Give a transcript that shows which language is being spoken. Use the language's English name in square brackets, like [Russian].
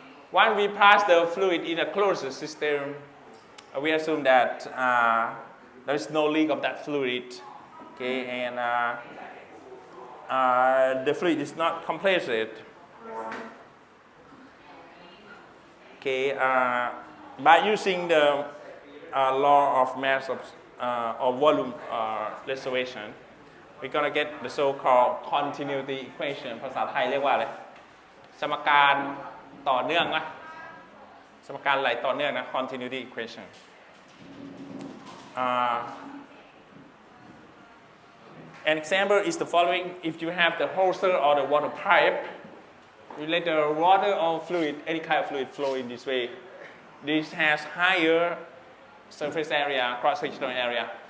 [English] When we pass the fluid in a closed system, we assume that there is no leak of that fluid, okay, and the fluid is not compressed. Okay, by using the law of mass or volume reservation, we're gonna get the so-called continuity equation [Thai] ภาษาไทยเรียกว่าอะไรสมการต่อเนื่องนะสมการไหลต่อเนื่องนะ [English] continuity equation. An example is the following: if you have the hose or the water pipe, you let the water or fluid, any kind of fluid, flow in this way. This has higher surface area, cross-sectional area.